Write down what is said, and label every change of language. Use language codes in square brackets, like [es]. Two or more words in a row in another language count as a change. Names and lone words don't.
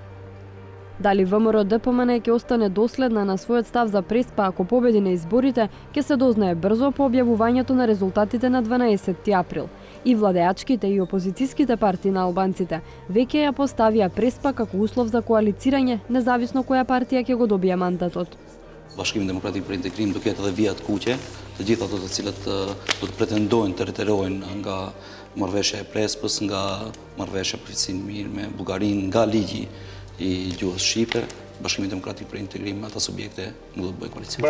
[mk] Дали ВМРО-ДПМНЕ ќе остане доследна на својот став за Преспа ако победи на изборите, ќе се дознае брзо по објавувањето на резултатите на 12 април. И владеачките и опозицијските партии на албанците веќе ја поставија Преспа како услов за коалицирање, независно која партија ќе го добие мандатот. [sq] Bashkimi Demokratik për Integrim do ketë edhe vijat kuqe, të gjitha ato të cilët do të pretendojnë të reterojnë nga marrëveshja e Prespës, nga marrëveshja përfaqësinë mirë me Bullgarinë, nga ligji i gjuhës shqipe. Bashkimi Demokratik për Integrim ata subjekte nuk do të bëjë koalicion.